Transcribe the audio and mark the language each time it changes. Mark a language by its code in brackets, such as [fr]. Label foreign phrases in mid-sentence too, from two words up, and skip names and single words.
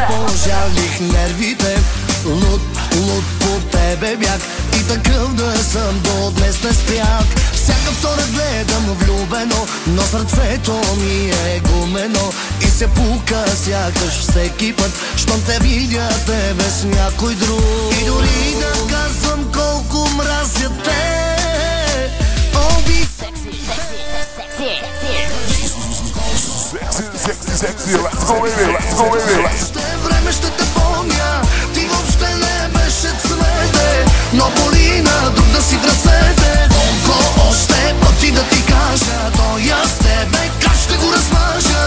[bg] Пожалих нервите, луд по тебе бях и такъв да съм до днес не спрях. Всяка втора гледам влюбено, но сърцето ми е гумено и се пука сякаш всеки път, щом те видя тебе с някой друг. И дори да казвам колко мразя те, [en] Sexy, let's go baby. [bg] Още време ще те помня, ти въобще не беше цвете, но боли на друг да си в ръцете. Колко още пъти да ти кажа, той аз тебе как ще го размажа.